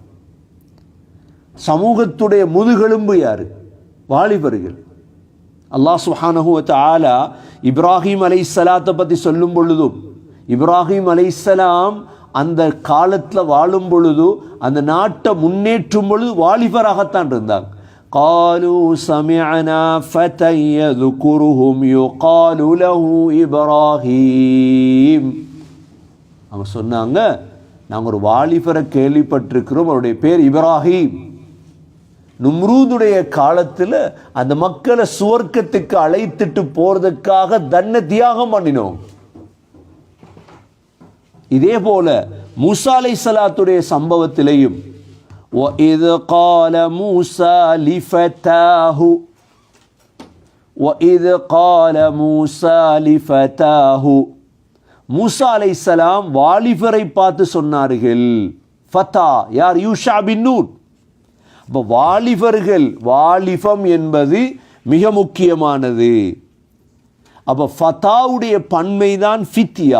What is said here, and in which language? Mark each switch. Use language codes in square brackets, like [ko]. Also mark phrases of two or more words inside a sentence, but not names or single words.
[ta] சமூகத்துடைய முதுகெலும்பு யாரு? வாலிபர்கள். [ar] الله سبحانه وتعالى [ta] இப்ராஹிம் அலைஹிஸ்ஸலாத்தை பற்றி சொல்லும் பொழுதும், இப்ராஹிம் அலைஹிஸ்ஸலாம் அந்த காலத்தில் வாழும் பொழுது, அந்த நாட்டை முன்னேற்றும் பொழுது வாலிபராகத்தான் இருந்தாங்க. [ar] قالوا سمعنا فتى يذكرهم يقال له إبراهيم. [ta] அவங்க சொன்னாங்க, நாங்கள் ஒரு வாலிபரை கேள்விப்பட்டிருக்கிறோம், அவருடைய பேர் இப்ராஹிம். நும்ரூதுடைய காலத்தில் அந்த மக்களை சுவர்க்கத்துக்கு அழைத்துட்டு போறதுக்காக தன்னை தியாகம் பண்ணினோம். இதே போல மூசா அலைஹிஸ்ஸலாத்துடைய சம்பவத்திலேயும், [ar] وَإِذْ قَالَ مُوسَى لِفَتَاهُ وَإِذْ قَالَ مُوسَى لِفَتَاهُ, [ta] மூசா அலைஹிஸ்ஸலாம் வாலிபரை பார்த்து சொன்னார்கள். ஃபதா யார்? யூஷா பின் நூன். அப்போ வாலிபர்கள், வாலிபம் என்பது மிக முக்கியமானது. அப்போ ஃபதாவுடைய பன்மைதான் ஃபித்யா.